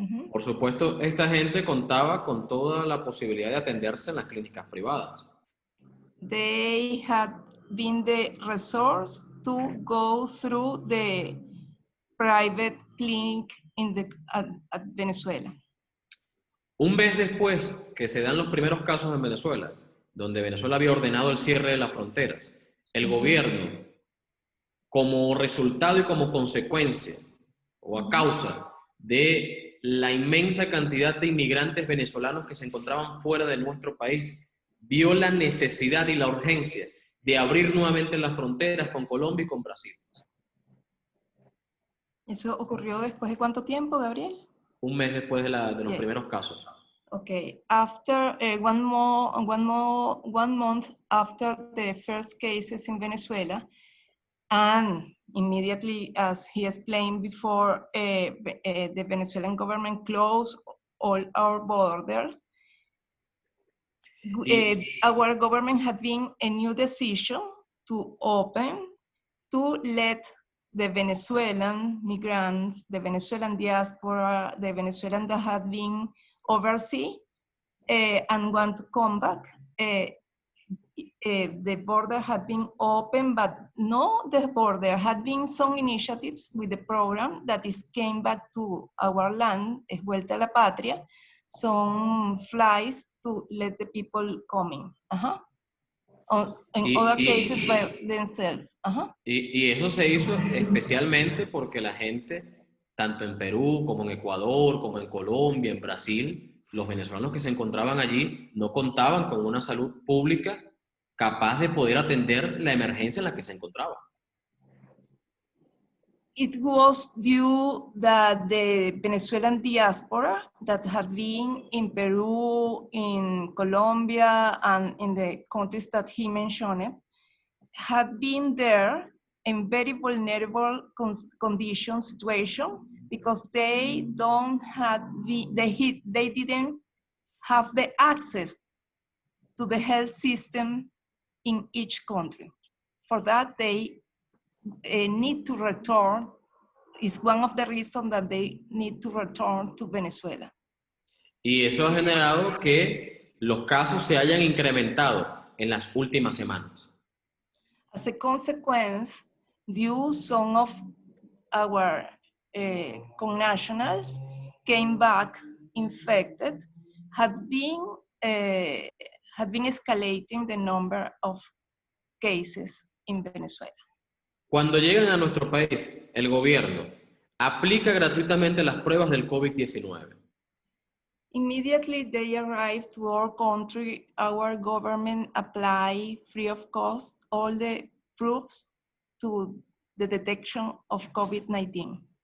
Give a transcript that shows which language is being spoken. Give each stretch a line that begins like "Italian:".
Spanish: Por supuesto, esta gente contaba con toda la posibilidad de atenderse en las clínicas privadas.
English: They had been the resource to go through the private clinic at Venezuela.
Spanish: Un mes después que se dan los primeros casos en Venezuela, donde Venezuela había ordenado el cierre de las fronteras, el gobierno, como resultado y como consecuencia o a causa de la inmensa cantidad de inmigrantes venezolanos que se encontraban fuera de nuestro país, vio la necesidad y la urgencia de abrir nuevamente las fronteras con Colombia y con Brasil. ¿Eso ocurrió después de cuánto tiempo, Gabriel? Un mes después de los primeros casos.
English: Okay, after one month after the first cases in Venezuela, and immediately, as he explained before, the Venezuelan government closed all our borders. Our government had been a new decision to let the Venezuelan migrants, the Venezuelan diaspora, the Venezuelan that had been overseas and want to come back. The border had been open, but the border had been some initiatives with the program that came back to our land, Vuelta a la Patria, some flights to let the people come in. In other cases by themselves.
Spanish: Y eso se hizo especialmente porque la gente, tanto en Perú como en Ecuador, como en Colombia, en Brasil, los venezolanos que se encontraban allí no contaban con una salud pública capaz de poder atender la emergencia en la que se encontraban.
English: It was due that the Venezuelan diaspora that had been in Peru, in Colombia, and in the countries that he mentioned, had been there in very vulnerable condition situation because they didn't have the access to the health system in each country. For that, they need to return. Is one of the reasons that they need to return to Venezuela.
Spanish: Y eso ha generado que los casos se hayan incrementado en las últimas semanas.
English: As a consequence, some of our connationals came back infected, had been escalating the number of cases in Venezuela.
Spanish: Cuando llegan a nuestro país, el gobierno aplica gratuitamente las pruebas del COVID-19.
English: Immediately they arrive to our country, our government apply free of cost all the proofs to the detection of COVID-19.